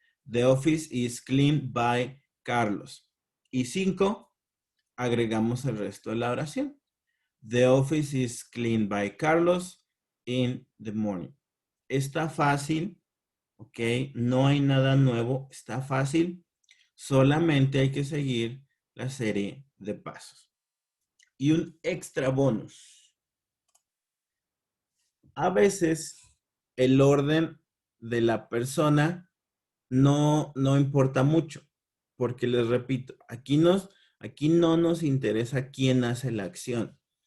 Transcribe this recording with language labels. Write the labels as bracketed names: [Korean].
[English] The office is cleaned by Carlos. [Spanish] Y 5, agregamos el resto de la oración. [English] The office is cleaned by Carlos in the morning. [Spanish] Está fácil, ¿ok? No hay nada nuevo, está fácil. Solamente hay que seguir la serie de pasos. Y un extra bonus. A veces el orden de la persona no importa mucho, porque les repito, aquí no nos interesa quién hace la acción.